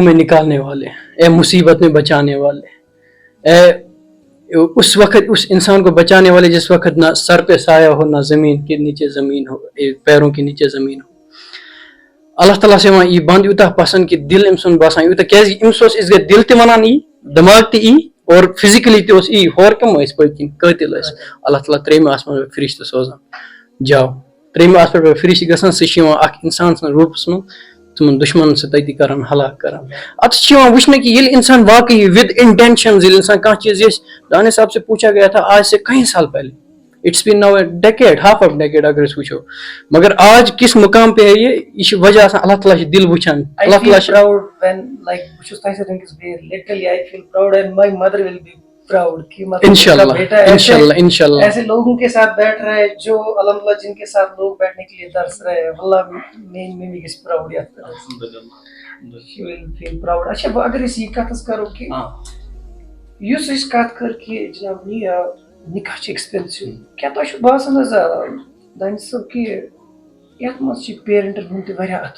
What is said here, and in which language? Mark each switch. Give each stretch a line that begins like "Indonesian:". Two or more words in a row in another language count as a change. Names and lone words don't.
Urdu: میں نکالنے والے اے مصیبت میں بچانے والے اے اس وقت اس انسان کو بچانے والے جس وقت نہ سر پہ سایہ ہو نہ زمین کے نیچے زمین ہو پیروں کے نیچے زمین ہو اللہ تعالیٰ سے
Kashmiri: یِوان یہِ بنٛد یوٗتاہ پسنٛد کہِ دِل أمۍ سُنٛد باسان یوٗتاہ کیازِ أمِس اوس أسۍ گٔے دِل تہِ وَنان یی دٮ۪ماغ تہِ یی اور فِزِکٔلی تہِ اوس یی ہورٕ کٕم ٲسۍ پٔتۍ کِنۍ قٲتِل ٲسۍ اللہ تعالیٰ 3مہِ آسمان پٮ۪ٹھ فرشتہٕ سوزان جاو 3مہِ آسمان پٮ۪ٹھ فرشتہٕ گژھان سُہ چھُ یِوان اکھ اِنسان سٕنٛدِس روٗپس منٛز تِمن دُشمنن سۭتۍ تٔتی کران ہلاک کران اَتھ چھُ یِوان وٕچھنہٕ کہِ ییٚلہِ اِنسان واقعی وِد اِنٹینشنز ییٚلہِ اِنسان کانٛہہ چیٖز یژھِ
Urdu: دانش صاحب سے پوٗچھا گیا تھا آج سے کئی سال پہلے
English: it's been now decade half of decade
Kashmiri: اگر أسۍ وٕچھو مگر آج کِس
Urdu: مُقام پہ ہے
Kashmiri: یہِ چھِ وجہ آسان اللہ تعالیٰ چھُ دِل وٕچھان اللہ تعالیٰ چھُ انشاء اللہ
Urdu: ایسے لوگوں کے ساتھ بیٹھ رہے جو الحمدللہ جن کے ساتھ لوگ بیٹھنے کے لیے ترس رہے ہیں
Kashmiri: واللہ میں گژھِ پراؤڈ یتھ
English: feel proud
Kashmiri: اچھا اگر أسۍ یہِ کتھ حظ کرو کہِ یُس أسۍ کتھ کٔر کہِ جناب یہِ نِکاح چھُ ایٚکسپینسِو کیٛاہ تۄہہِ چھُ باسان حظ دانش صٲب کہِ یتھ منٛز چھِ پیرنٹن ہُنٛد تہِ واریاہ اَتھٕ